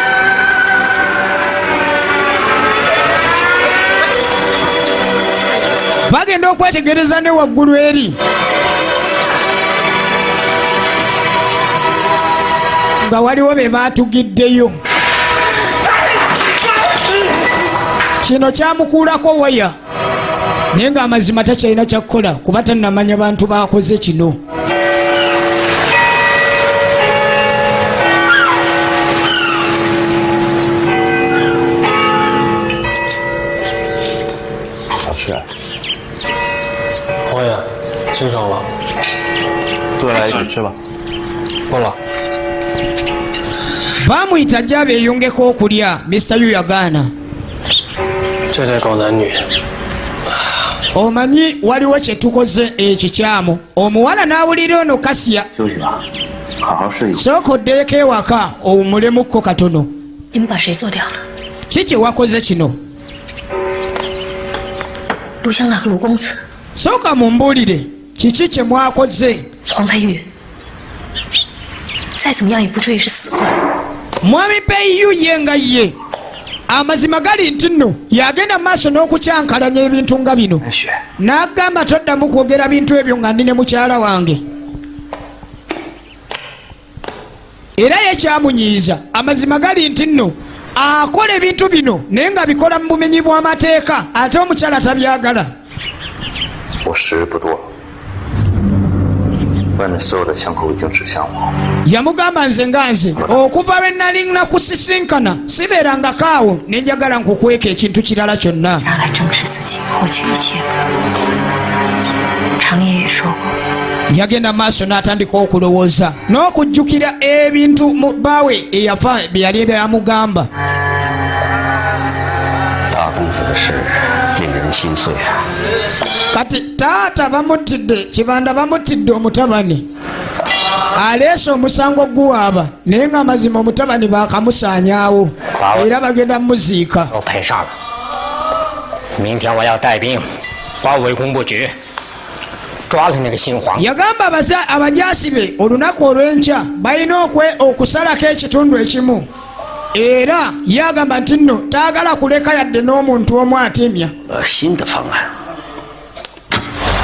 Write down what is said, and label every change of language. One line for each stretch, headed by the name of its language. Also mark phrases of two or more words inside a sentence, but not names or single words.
Ganda: bagenda okwetegereza ne waggulu eri nga waliwo be baatugiddeyo. kino kyamukuulako waya naye nga amazima takyalina kyakkola kuba tannamanya bantu bakoze kino.
Chinese: 黄爷，轻伤了，多来一点吃吧。够了。
Ganda: bamuyita ajja abeeyongeko okulya. Mr. Yu yagaana.
Chinese: 这得搞男女。
Ganda: omanyi waliwo kye tukoze ekikyamu. omuwala n'awulira ono Kasiya. sooka oddeeko ewaka owumulemukko katono. kiki wakoze kino?
Chinese: 陆香兰和卢公子。
Ganda: sooka mumbuulire kiki kye mwakoze?
Chinese: 黄佩玉，再怎么样也不至于是死罪。
Ganda: mwami Peiyu ye nga ye amazima gali nti nno yagenda mu maaso n'okukyankalanya ebintu nga bino n'agamba toddamu kwogera bintu ebyo nga ndi ne mukyala wange. era ye kyamunyiiza amazima gali nti nno akola ebintu bino naye nga bikola mu bumenyi bw'amateeka ate omukyala tabyagala.
Chinese: 我时日不多，外面所有的枪口已经指向我。
Ganda: yamugamba nze nga nze okuva lwe nali nakusisinkana sibeerangako awo ne njagala nkukweka ekintu kirala kyonna.
Chinese: 拿来正视自己，获取一切。常爷也说过，
Ganda: yagenda maaso n'atandika okulowooza n'okujjukira ebintu bbaawe eyafa bye yali byamugamba.
Chinese: 大公子的事令人心碎啊！
Ganda: kati taata bamuttidde kibanda bamuttidde omutabani aleese omusango guwaaba naye nga amazima omutabani bakamusaanyaawo era bagenda muziika.
Chinese: 都赔上了。明天我要带兵包围工部局，抓了那个新皇。
Ganda: yagamba abajaasi be olunaku olw'enkya balina okusalako ekitundu ekimu era yagamba nti nno taagala kuleka yadde n'omuntu omu atemya.
Chinese: 新的方案，